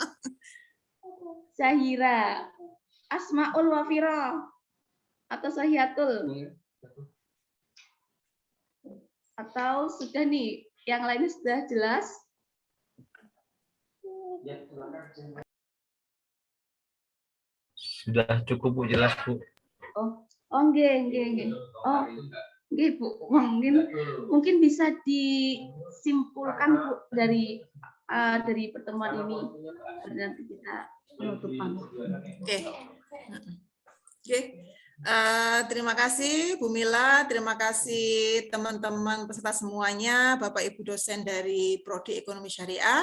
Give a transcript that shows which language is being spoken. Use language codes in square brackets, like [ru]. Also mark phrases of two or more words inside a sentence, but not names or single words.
[id] Syahira, Asmaul Wafira atau Sahiatul? Atau sudah nih, yang lainnya sudah jelas? Sudah cukup Bu, jelas Bu. [jv] Nggih. Oh, nggih Bu. [id] Mungkin bisa disimpulkan Bu dari pertemuan ini. Nanti kita penutupan. Oke. Terima kasih Bu Mila, terima kasih teman-teman peserta semuanya, Bapak Ibu dosen dari Prodi Ekonomi Syariah.